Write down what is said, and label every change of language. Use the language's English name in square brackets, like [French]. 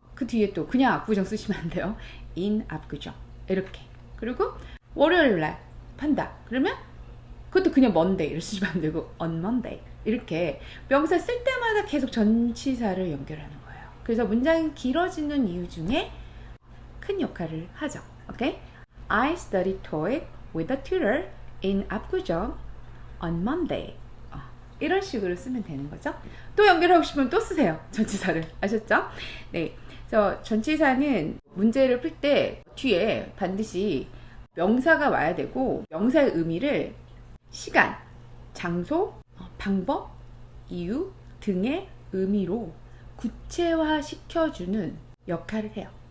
[Korean] 그 뒤에 또 그냥 압구정 쓰시면 안 돼요. in 압구정 이렇게. 그리고 월요일날 한다 그러면 그것도 그냥 Monday를 쓰시면 안 되고 [English] on Monday [Korean] 이렇게 명사 쓸 때마다 계속 전치사를 연결하는 거예요. 그래서 문장이 길어지는 이유 중에 큰 역할을 하죠. 오케이? [English] I study TOEIC with a tutor in 압구정 on Monday. [Korean] 이런 식으로 쓰면 되는 거죠. 또 연결하고 싶으면 또 쓰세요. 전치사를. 아셨죠? 네. 그래서 전치사는 문제를 풀 때 뒤에 반드시 명사가 와야 되고 명사의 의미를 시간, 장소, 방법, 이유 등의 의미로 구체화 시켜주는 역할을 해요.